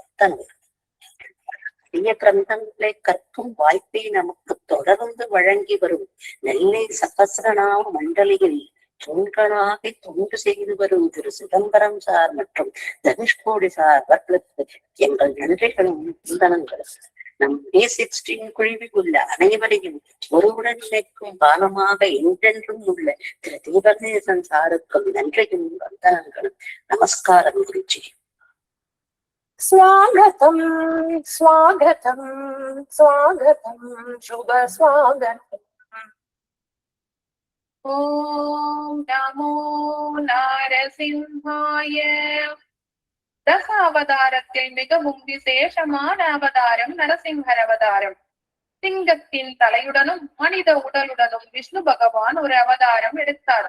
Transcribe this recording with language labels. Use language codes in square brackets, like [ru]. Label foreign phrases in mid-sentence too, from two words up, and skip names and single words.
[ta] கிரந்தங்களை கற்கும் வாய்ப்பை நமக்கு தொடர்ந்து வழங்கி வரும் நெல்லை சகசிரநாம மண்டலியில் தூண்களாக தொண்டு செய்து வரும் திரு சிதம்பரம் சார் மற்றும் தனுஷ்கோடி சார் அவர்களுக்கு எங்கள் நன்றிகளும் வந்தனங்களும் நம் பேசிக் ஸ்ட்ரீம் குழுவில் உள்ள அனைவரையும் ஒருவுடன் நினைக்கும் பாலமாக என்றென்றும் உள்ள திரு தீபகேசன் சாருக்கும் நன்றியும் வந்தனங்களும். நமஸ்காரம் குருஜி. [sa] स्वागतम स्वागतम स्वागतम शुभ स्वागतम। ॐ नमो नारसिंहाय. [ta] தச அவதாரத்தில் மிகவும் விசேஷமான அவதாரம் நரசிம்மர் அவதாரம். சிங்கத்தின் தலையுடனும் மனித உடலுடனும் விஷ்ணு பகவான் ஒரு அவதாரம் எடுத்தார்.